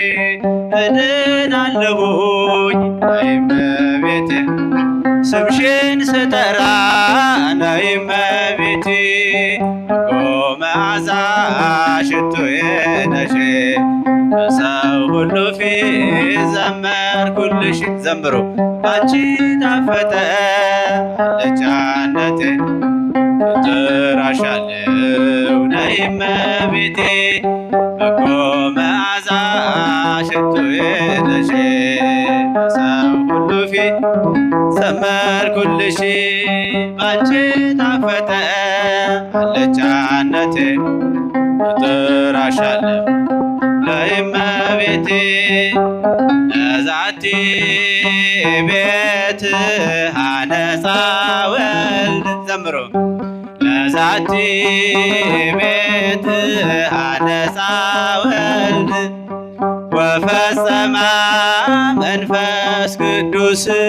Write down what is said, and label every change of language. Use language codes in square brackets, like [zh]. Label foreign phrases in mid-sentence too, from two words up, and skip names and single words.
[am] እድናለሁኝ ነይ እመቤቴ ስምሽን ስጠራ ነይ እመቤቴ በጎ መዓዛ ሽቶዬ ነሽ በሰው ሁሉ ፊት ዘመርኩልሽ ዘምሮ ባንቺ ጣፈጠ አልጫነቴ እጠራሻለሁ ነይ እመቤቴ በጎ መዓዛ ሽቶዬ ነሽ በሰው ሁሉ ፊት ዘመርኩልሽ ባንቺ ጣፈጠ አልጫነቴ እጥራሻለሁ ለእመቤቴ [gez] ለዛቲ ቤት አነጻ ወልድ ዘምሮ ለዛቲ ቤት አነጻ ወልድ ወፈጸማ መንፈስ ቅዱስ